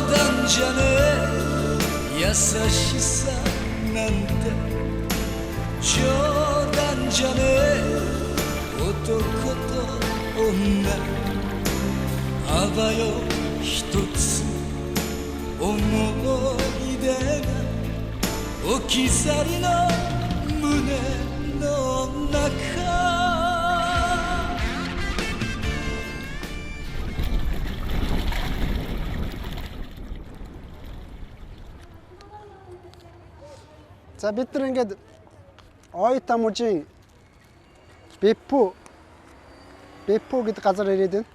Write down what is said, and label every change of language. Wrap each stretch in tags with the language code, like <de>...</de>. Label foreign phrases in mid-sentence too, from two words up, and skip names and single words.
<ja>談じゃねえ優しさなんて冗談じゃねえ男と女あばよ一つ思い出が置き去りの胸の中</ja> <mn>За бид нар ингээд Oita мужийн Beppu гэдэг газар ирээд байна.</mn>